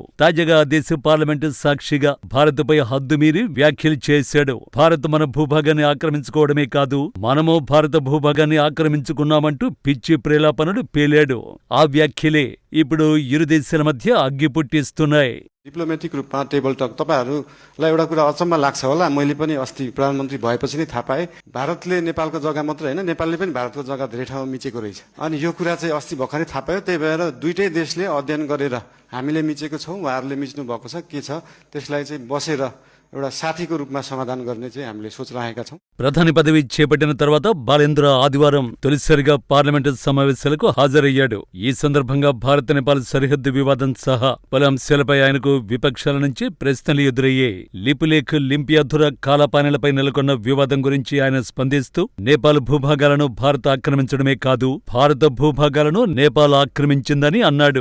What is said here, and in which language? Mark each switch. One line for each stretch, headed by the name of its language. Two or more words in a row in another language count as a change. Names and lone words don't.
Telugu: తాజాగా దేశ పార్లమెంటు సాక్షిగా భారత్పై హద్దుమీరి వ్యాఖ్యలు చేశాడు. భారత్ మన భూభాగాన్ని ఆక్రమించుకోవడమే కాదు, మనము భారత భూభాగాన్ని ఆక్రమించుకున్నామంటూ పిచ్చి ప్రేలాపనలు పేలాడు. ఆ వ్యాఖ్యలే ఇప్పుడు ఇరు దేశాల మధ్య అగ్గి పుట్టిస్తున్నాయి.
Nepali: डिप्लोमेटिक रूपमा
English: table talk
Nepali: तपाईहरूलाई एउटा कुरा अचम्म लाग्छ होला, मैले पनि अस्ति प्रधानमन्त्री भएपछि नै थाहा पाएँ भारतले नेपालको जग्गा मात्र होइन, नेपालले पनि भारतको जग्गा धेरै ठाउँमा मिचेको रहेछ। अनि यो कुरा चाहिँ अस्ति भर्खरै थाहा पायो। त्यही भएर दुईटै देशले अध्ययन गरेर हामीले मिचेको छौँ, उहाँहरूले मिच्नु भएको छ, के छ त्यसलाई चाहिँ बसेर एउटा साथीको रूपमा समाधान गर्ने चाहिँ हामीले सोच राखेका छौँ।
Telugu: ప్రధాని పదవి చేపట్టిన తర్వాత బాలేంద్ర ఆదివారం తొలిసారిగా పార్లమెంటు సమావేశాలకు హాజరయ్యాడు. ఈ సందర్భంగా భారత్, నేపాల్ సరిహద్దు వివాదం సహా పలు అంశాలపై ఆయనకు విపక్షాల నుంచి ప్రశ్నలు ఎదురయ్యాయి. లిపులేఖ్, లింపియాధుర కాలాపానీలపై నెలకొన్న వివాదం గురించి ఆయన స్పందిస్తూ నేపాల్ భూభాగాలను భారత్ ఆక్రమించడమే కాదు, భారత భూభాగాలను నేపాల్ ఆక్రమించిందని అన్నాడు.